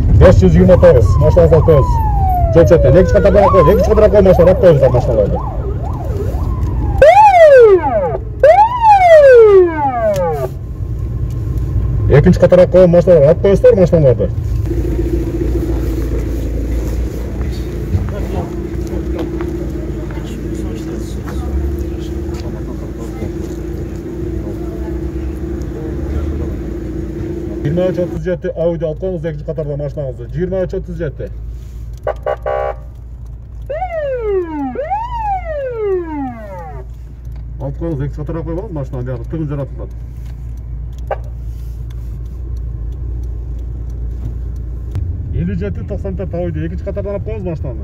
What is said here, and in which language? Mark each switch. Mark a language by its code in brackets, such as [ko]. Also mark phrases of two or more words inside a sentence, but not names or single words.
[kk] 529 машинаңызды алып қойыңыз. Жол шеттен екінші қатардан алып қойыңыз. Екінші қатарға қойып машина алып қойыңыздар машиналарды. Екінші қатарға қойып машиналарды алып қойыңыздар машиналарды. Жиырма үч отуз жети Audi алып қойыңыз екінші қатарда машинаңызды. 2337. Алып қойыңыз екінші қатарға қойып алыңыз машинаны бәрі тығын жаратылады. 5794 Audi екінші қатардан алып қойыңыз машинаны.